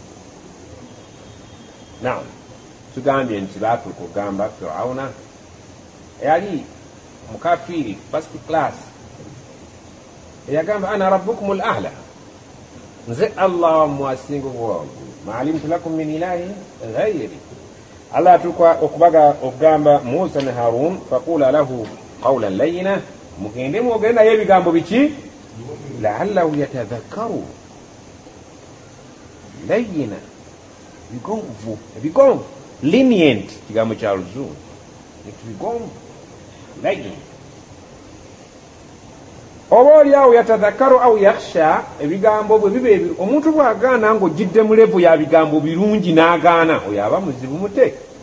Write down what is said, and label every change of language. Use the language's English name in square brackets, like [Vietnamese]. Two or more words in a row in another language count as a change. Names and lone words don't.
[Ganda] naam tugambye nti baatuuka okugamba firawuna yali mukafiri [English] first class [Ganda] eyagamba [Arabic] أنا ربكم الأعلى [Ganda] nze allah wammwe asinga obwawaggulu [Arabic] ما علمت لكم من إله غيري الله [Ganda] atuuka okubaga okugamba musa ne harun [Arabic] فقولا له قولا لينا [Ganda] mugende mwogere naye ebigambo biki [Arabic] لعله يتذكر لينا [Ganda] ebigonvu lenient kigambo kya luzungu bigonvu layin oba oliawo [Arabic] يتذكر أو يخشى [Ganda] ebigambo bwe bibe omuntu bw'agaana ng'ojjidde mu levu ya bigambo birungi n'agaana oyo aba muzibu mute.